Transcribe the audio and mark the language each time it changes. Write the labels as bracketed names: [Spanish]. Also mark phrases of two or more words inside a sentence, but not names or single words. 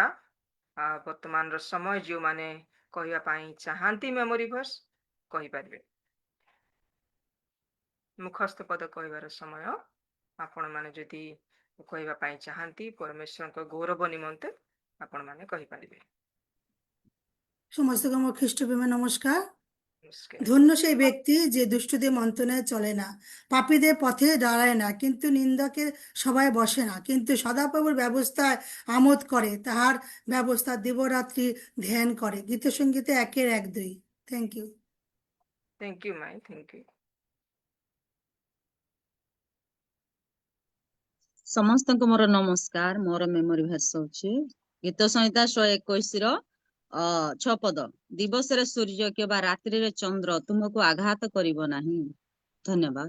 [Odia] ବର୍ତ୍ତମାନର ସମୟ ଯେଉଁମାନେ କହିବା ପାଇଁ ଚାହାନ୍ତି [English] memory verse [Odia] କହିପାରିବେ। ମୁଖସ୍ଥ ପଦ କହିବାର ସମୟ। ଆପଣମାନେ ଯଦି କହିବା ପାଇଁ ଚାହାନ୍ତି ପରମେଶ୍ୱରଙ୍କ ଗୌରବ ନିମନ୍ତେ ଆପଣମାନେ କହିପାରିବେ। [Bangla] ସମସ୍ତকে আমার খ্রিস্টপ্রেমে নমস্কার। নমস্কার। ধন্য সেই ব্যক্তি যে দুষ্টদের মন্ত্রণায় চলে না, পাপীদের পথে দাঁড়ায় না, কিন্তু নিন্দকের সভায় বসে না, কিন্তু সদাপ্রভুর ব্যবস্থায় আমোদ করে, তাহার ব্যবস্থা দিবরাত্রি ধ্যান করে। গীতসঙ্গীতে 1-1-2। [English] thank you. thank you my, thank you. [Odia] ସମସ୍ତଙ୍କୁ ମୋର ନମସ୍କାର। ମୋର [English] memory verse [Odia] ହଉଛି ଗୀତ ସଂହିତା 121 ର 6 ପଦ। ଦିବସରେ ସୂର୍ଯ୍ୟ କିମ୍ବା ରାତ୍ରିରେ ଚନ୍ଦ୍ର ତୁମକୁ ଆଘାତ କରିବ ନାହିଁ। ଧନ୍ୟବାଦ।